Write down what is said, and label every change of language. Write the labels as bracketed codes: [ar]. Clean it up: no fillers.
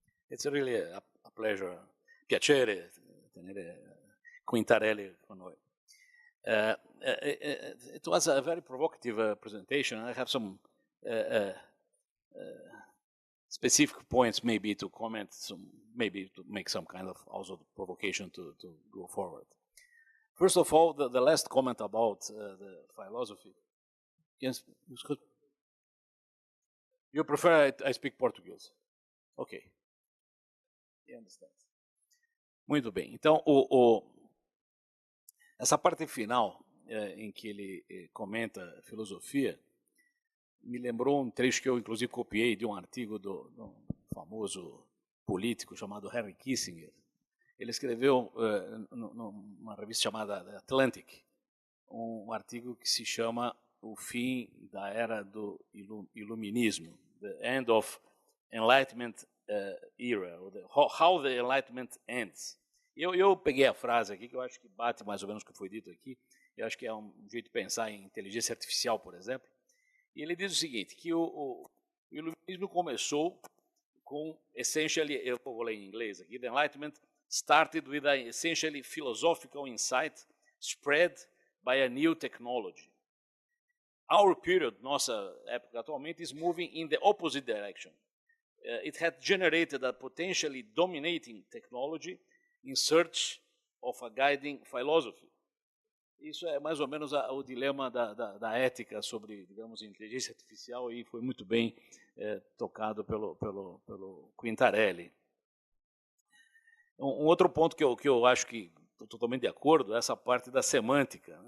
[en] It's really a pleasure, [it] piacere tenere Quintarelli con noi. [en] It was a very provocative presentation. I have some specific points maybe to comment, maybe to make some kind of also provocation to go forward. First of all, the last comment about the philosophy. Yes, you prefer I speak Portuguese? Ok. You understand. [pt] Muito bem. Então, essa parte final em que ele comenta filosofia me lembrou trecho que eu inclusive copiei de artigo do famoso político chamado Henry Kissinger. Ele escreveu numa revista chamada Atlantic artigo que se chama O Fim da Era do Iluminismo, [en] The End of Enlightenment Era, How the Enlightenment Ends. [pt] Eu peguei a frase aqui, que eu acho que bate mais ou menos o que foi dito aqui, eu acho que é um jeito de pensar em inteligência artificial, por exemplo, e ele diz o seguinte, que o iluminismo começou com, [en] essentially, [pt] eu vou ler em inglês aqui, [en] the Enlightenment started with an essentially philosophical insight spread by a new technology. Our period, [pt] nossa época atualmente, [en] is moving in the opposite direction. It had generated a potentially dominating technology in search of a guiding philosophy. [pt] Isso é mais ou menos o dilema da ética sobre, digamos, inteligência artificial, e foi muito bem tocado pelo Quintarelli. Um outro ponto que eu acho que estou totalmente de acordo é essa parte da semântica.